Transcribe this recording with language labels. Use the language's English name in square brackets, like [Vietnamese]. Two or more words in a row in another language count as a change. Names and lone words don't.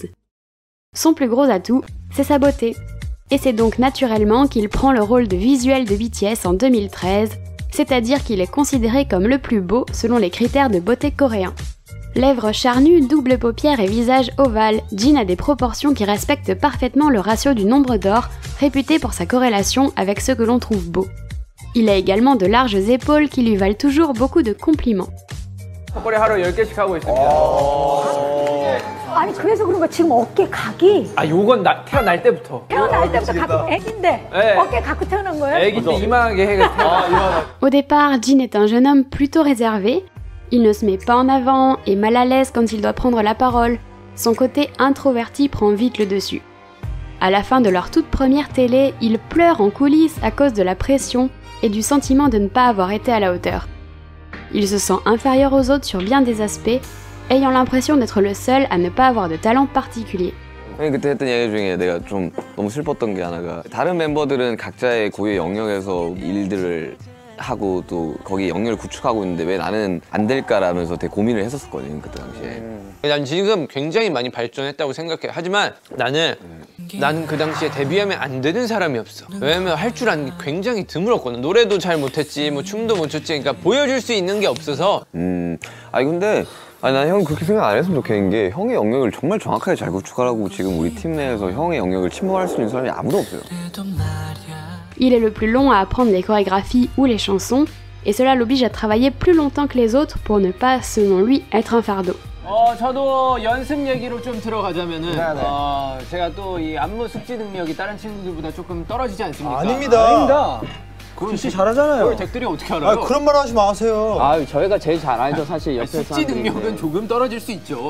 [French] Son plus gros atout, c'est sa beauté. Et c'est donc naturellement qu'il prend le rôle de visuel de BTS en 2013, c'est-à-dire qu'il est considéré comme le plus beau selon les critères de beauté coréens. Lèvres charnues, double paupières et visage ovale, Jin a des proportions qui respectent parfaitement le ratio du nombre d'or, réputé pour sa corrélation avec ceux que l'on trouve beaux. Il a également de larges épaules qui lui valent toujours beaucoup de compliments. [Korean] 아니 그래서 그런 거 지금 어깨 각이 요건 태어날 때부터 갖고 애기인데 어깨 갖고 태어난 거예요? 애기 때 이만하게 해가 [French] Au départ, Jin est un jeune homme plutôt réservé. Il ne se met pas en avant, est mal à l'aise quand il doit prendre la parole. Son côté introverti prend vite le dessus. À la fin de leur toute première télé, il pleure en coulisses à cause de la pression et du sentiment de ne pas avoir été à la hauteur. Il se sent inférieur aux autres sur bien des aspects, ayant l'impression d'être le seul à ne pas avoir de talent particulier. [Korean] 그때 했던 얘기 중에 내가 좀 너무 슬펐던 게 하나가 다른 멤버들은 각자의 고유의 영역에서 일들을 하고 또 거기 영역을 구축하고 있는데 왜 나는 안 될까라면서 되게 고민을 했었거든요 그때 당시에. 난 지금 굉장히 많이 발전했다고 생각해. 하지만 나는 그 당시에 데뷔하면 안 되는 사람이 없어. 왜냐면 할 줄 아는 게 굉장히 드물었거든. 노래도 잘 못했지, 뭐 춤도 못 췄지. 그러니까 보여줄 수 있는 게 없어서. 아니 근데 난 형 그렇게 생각 안 했으면 좋겠는 게 형의 영역을 정말 정확하게 잘 구축하라고 지금 우리 팀 내에서 형의 영역을 침범할 수 있는 사람이 아무도 없어요. [French] Il est le plus long à apprendre les chorégraphies ou les chansons, et cela l'oblige à travailler plus longtemps que les autres pour ne pas, selon lui, être un fardeau. [Korean] 저도 연습 얘기로 좀 들어가자면은 제가 또 이 안무 숙지 능력이 다른 친구들보다 조금 떨어지지 않습니까? 아닙니다. 진짜 잘하잖아요. 그걸 댁들이 어떻게 알아요? 그런 말 하지 마세요. 저희가 제일 잘 알죠, 사실 옆에서. 숙지 능력은 조금 떨어질 수 있죠.